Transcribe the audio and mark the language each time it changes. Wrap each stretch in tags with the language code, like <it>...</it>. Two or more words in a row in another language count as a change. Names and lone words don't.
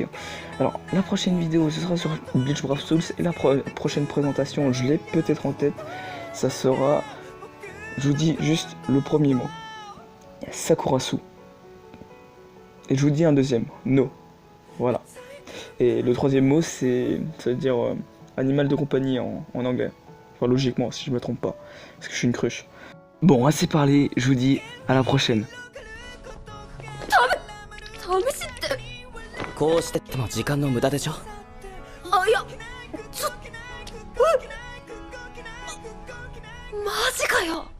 <fr>Alors la prochaine vidéo ce sera sur Bleach Brave Souls et la prochaine présentation, je l'ai peut-être en tête, ça sera, je vous dis juste le premier mot, Sakurasu. Et je vous dis un deuxième, No. Voilà. Et le troisième mot c'est, ça veut dire animal de compagnie en anglais. Enfin logiquement si je me trompe pas, parce que je suis une cruche. Bon, assez parlé, je vous dis à la prochaine.</fr> <ja>試しってこうしても時間の無駄でしょ。あいやちょマジかよ</ja>